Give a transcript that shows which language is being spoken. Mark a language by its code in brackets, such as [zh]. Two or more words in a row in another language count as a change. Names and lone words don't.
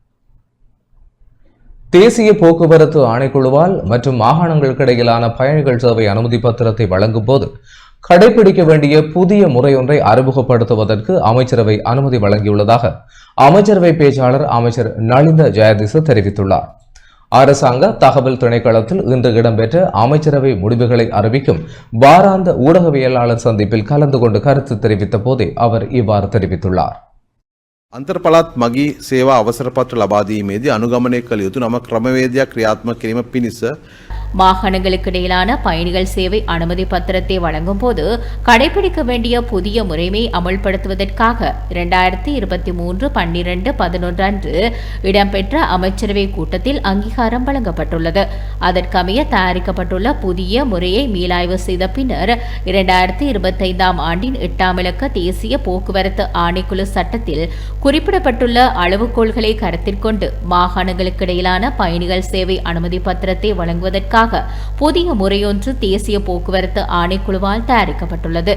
[ta] தேசிய போக்குவரத்து ஆணைக்குழுவால் மற்றும் மாகாணங்களுக்கு இடையிலான பயணிகள் சேவை அனுமதி பத்திரத்தை வழங்கும் போது கடைபிடிக்க வேண்டிய புதிய முறையொன்றை அறிமுகப்படுத்துவதற்கு அமைச்சரவை அனுமதி வழங்கியுள்ளதாக அமைச்சரவை பேச்சாளர் அமைச்சர் நளிந்த ஜெயதிச தெரிவித்துள்ளார். அரசாங்க தகவல் திணைக்களத்தில் இன்று இடம்பெற்ற அமைச்சரவை முடிவுகளை அறிவிக்கும் வாராந்த ஊடகவியலாளர் சந்திப்பில் கலந்து கொண்டு கருத்து தெரிவித்த போதே அவர் இவ்வாறு தெரிவித்துள்ளார். [si] අන්තර්පළාත් මගී සේවා අවසරපත්‍ර ලබා දීමේදී අනුගමනය කළ යුතු නම ක්‍රමවේදයක් ක්‍රියාත්මක කිරීම පිණිස [ta] மாகாணங்களுக்கு இடையிலான பயணிகள் சேவை அனுமதி பத்திரத்தை வழங்கும் போது கடைபிடிக்க வேண்டிய புதிய முறைமை அமல்படுத்துவதற்காக 2023/12/11 அன்று இடம்பெற்ற அமைச்சரவை கூட்டத்தில் அங்கீகாரம் வழங்கப்பட்டுள்ளது. அதற்கமைய தயாரிக்கப்பட்டுள்ள புதிய முறையை மீளாய்வு செய்த பின்னர் 2025ஆம் ஆண்டின் 8ஆம் இலக்க தேசிய போக்குவரத்து ஆணைக்குழு சட்டத்தில் குறிப்பிடப்பட்டுள்ள அளவுகோல்களை கருத்தில் கொண்டு மாகாணங்களுக்கு இடையிலான பயணிகள் சேவை அனுமதி பத்திரத்தை வழங்குவதற்காக புதிய முறையொன்று தேசிய போக்குவரத்து ஆணைக்குழுவால் தயாரிக்கப்பட்டுள்ளது.